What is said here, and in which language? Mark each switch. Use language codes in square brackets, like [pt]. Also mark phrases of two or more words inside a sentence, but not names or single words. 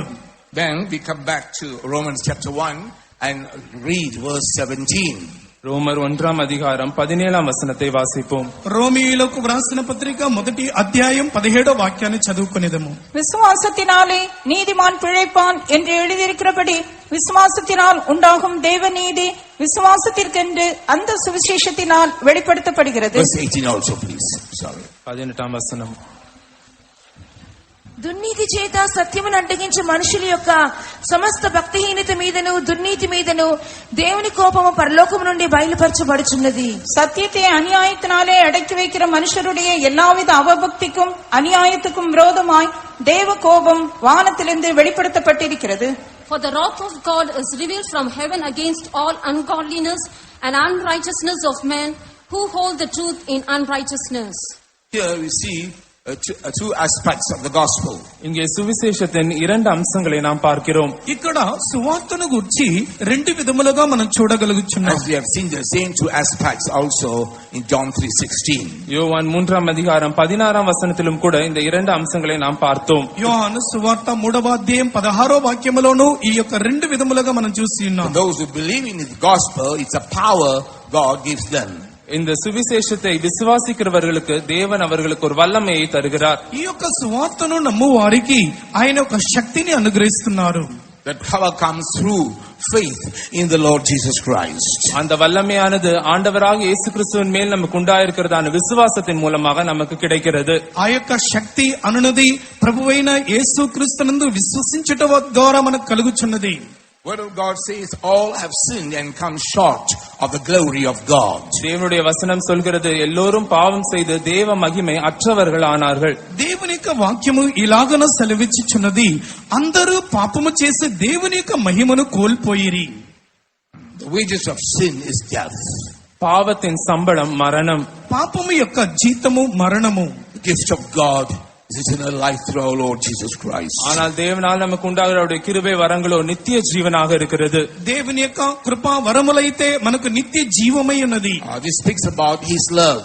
[en] Then we come back to Romans chapter 1 and read verse 17. [ta] ரோமர் 1ஆம் அதிகாரம் 17ஆம் வசனத்தை வாசிப்போம். [te] రోమీయులకు వ్రాసిన పత్రిక 1వ అధ్యాయం 17వ వాక్యాన్ని చదువుకునేదము. [ta] விசுவாசத்தினாலே நீதிமான் பிழைப்பான் என்று எழுதியிருக்கிறபடி விசுவாசத்தினால் உண்டாகும் தேவ நீதி விசுவாசத்திற்கென்று அந்த சுவிசேஷத்தினால் வெளிப்படுத்தப்படுகிறது. [en] Verse 18 also please. Sorry. [ta] 18ஆம் வசனம். [te] దుర్నీతి చేత సత్యమును అడ్డగించే మనుషుల యొక్క సమస్త భక్తిహీనత మీదను దుర్నీతి మీదను దేవుని కోపము పరలోకము నుండి బయలుపరచబడుచున్నది. [ta] சத்தியத்தை அநியாயத்தினாலே அடக்கி வைக்கிற மனுஷருடைய எல்லாவித அவபக்திக்கும் அநியாயத்துக்கும் விரோதமாய் தேவ கோபம் வானத்திலிருந்து வெளிப்படுத்தப்பட்டிருக்கிறது. [en] For the wrath of God is revealed from heaven against all ungodliness and unrighteousness of men who hold the truth in unrighteousness. Here we see two aspects of the gospel. [ta] இங்கே சுவிசேஷத்தின் இரண்டு அம்சங்களை நாம் பார்க்கிறோம். [te] ఇక్కడ సువార్తను గురించి రెండు విధములుగా మనం చూడగలుగుచున్నాం. [en] As we have seen the same two aspects also in John 3:16. [ta] யோவான் 3ஆம் அதிகாரம் 16ஆம் வசனத்திலும் கூட இந்த இரண்டு அம்சங்களை நாம் பார்த்தோம். [te] యోహాను సువార్త 3వ అధ్యాయం 16వ వాక్యములోను ఈ యొక్క రెండు విధములుగా మనం చూసి ఉన్నాం. [en] Those who believe in the gospel, it's a power God gives them. [ta] இந்த சுவிசேஷத்தை விசுவாசிக்கிறவர்களுக்கு தேவன் அவர்களுக்கு ஒரு வல்லமையை தருகிறார். [te] ఈ యొక్క సువార్తను నమ్ము వారికి ఆయన ఒక శక్తిని అనుగ్రహిస్తున్నారు. [en] That power comes through faith in the Lord Jesus Christ. [ta] அந்த வல்லமையானது ஆண்டவராக இயேசு கிறிஸ்துவின் மேல் நமக்கு உண்டாயிருக்கிறதான விசுவாசத்தின் மூலமாக நமக்கு கிடைக்கிறது. [te] ఆ యొక్క శక్తి అనునది ప్రభువైన యేసు క్రీస్తునందు విశ్వసించుట ద్వారా మనకు కలుగుచున్నది. [en] Word of God says all have sinned and come short of the glory of God. [ta] தேவனுடைய வசனம் சொல்கிறது எல்லோரும் பாவம் செய்து தேவ மகிமை அற்றவர்கள் ஆனார்கள். [te] దేవుని యొక్క వాక్యము ఇలాగన సెలవిచ్చుచున్నది అందరూ పాపము చేసి దేవుని యొక్క మహిమను కోల్పోయిరి. [en] The wages of sin is death. [ta] பாவத்தின் சம்பளம் மரணம். [te] పాపము యొక్క జీతము మరణము. [en] The gift of God is eternal life through our Lord Jesus Christ. [ta] ஆனால் தேவனால் நமக்கு உண்டாகிறவருடைய கிருபை வரங்களோ நித்திய ஜீவனாக இருக்கிறது. [te] దేవుని యొక్క కృపా వరములైతే మనకు నిత్య జీవమై ఉన్నది. [en] This speaks about his love.